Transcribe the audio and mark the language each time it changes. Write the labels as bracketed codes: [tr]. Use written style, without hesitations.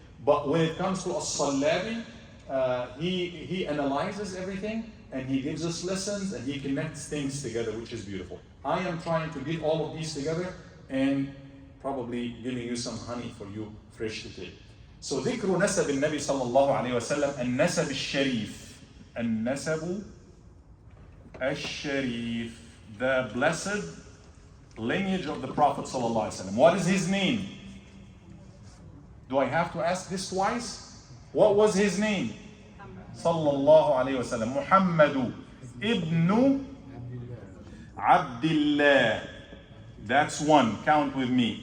[en] But when it comes to As-Sallabi, he analyzes everything, and he gives us lessons, and he connects things together, which is beautiful. I am trying to get all of these together and probably giving you some honey for you fresh to take. [ar] So ذكر نسب النبي صلى الله عليه وسلم النسب الشريف. النسب الشريف. [en] The blessed lineage of the Prophet [ar] صلى الله عليه وسلم. [en] What is his name? Do I have to ask this twice? What was his name? [ar] صلى الله عليه وسلم. [en] محمد ابن عبد الله. That's one. Count with me.